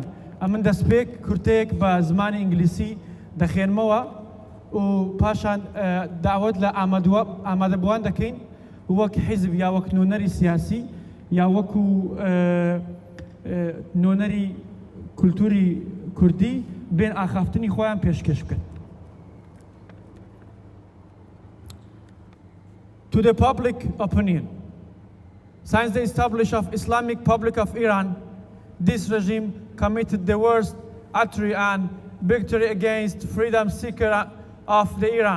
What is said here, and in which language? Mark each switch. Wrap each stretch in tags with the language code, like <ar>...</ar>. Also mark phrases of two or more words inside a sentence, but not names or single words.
<ckb>ئەمن دەستپێک کورتەیەک بە زمانی ئینگلیسی دەخێنمەوە و پاشان داوت لە ئامادەبووان دەکەین وەک حیزب یا وەک نونەری سیاسی یا وەکو نونەری کولتوری کوردی بین ئاخافتنی خۆیان پێشکەش بکەن.</ckb> <en>To the public opinion, since the establishment of Islamic Republic of Iran, this regime committed the worst atrocity and victory against freedom seekers of the Iran.</en>